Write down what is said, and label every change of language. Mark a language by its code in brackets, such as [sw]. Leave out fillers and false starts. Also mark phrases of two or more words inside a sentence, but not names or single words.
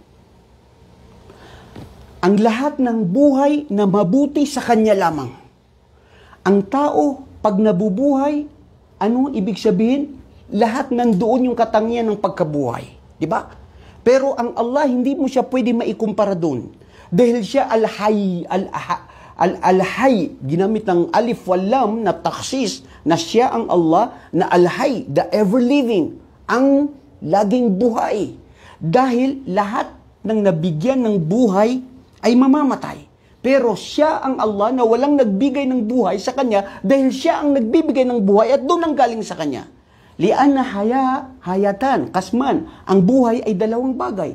[tl] Ang lahat ng buhay na mabuti sa Kanya lamang. Ang tao, pag nabubuhay, ano ibig sabihin? Lahat nandoon yung katangian ng pagkabuhay. Diba? Pero ang Allah, hindi mo siya pwede maikumpara doon. Dahil siya [ar] الحي، الحي, [tl] ginamit ng [ar] الألف واللام [tl] na taksis, na siya ang Allah, na al-hayy, [en] the ever-living, [tl] ang laging buhay. Dahil lahat ng nabigyan ng buhay ay mamamatay. Pero siya ang Allah na walang nagbigay ng buhay sa Kanya dahil siya ang nagbibigay ng buhay at doon ang galing sa Kanya. [ar] لأن حياة قسمان, [tl] ang buhay ay dalawang bagay.